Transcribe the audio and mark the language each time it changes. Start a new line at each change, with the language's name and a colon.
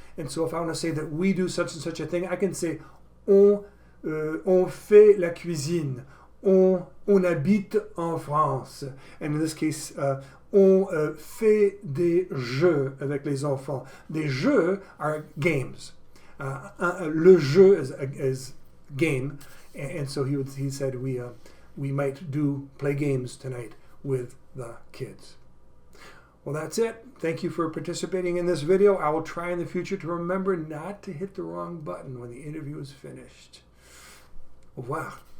English: And so if I want to say that we do such and such a thing, I can say
French: on fait la cuisine, on habite en France.
English: And in this case,
French: on fait des jeux avec les enfants. Des jeux
English: are games.
French: Le jeu
English: is game, and so he said we might play games tonight with the kids. Well, that's it. Thank you for participating in this video. I will try in the future to remember not to hit the wrong button when the interview is finished.
French: Au revoir.